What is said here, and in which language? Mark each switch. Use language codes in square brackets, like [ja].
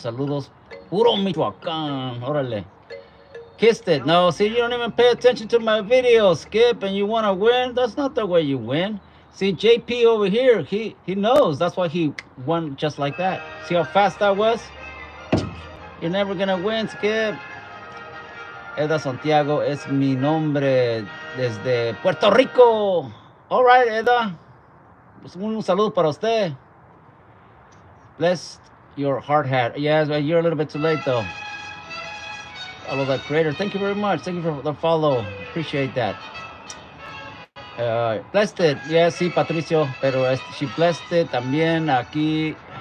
[es] Saludos. Puro Michoacán. Órale. [en] Kissed it. No, see, you don't even pay attention to my videos, Skip, and you want to win? That's not the way you win. See, JP over here, he knows. That's why he won just like that. See how fast that was? You're never going to win, Skip. [es] Eda Santiago es mi nombre desde Puerto Rico. [en] All right, Eda. [es] Un saludo para usted. [en] Bless your hard hat. Yes, you're a little bit too late, though. Follow that creator. Thank you very much. Thank you for the follow. Appreciate that. Blessed it. Yes, sí, Patricio. [es] Pero [en] she blessed it [es] también aquí.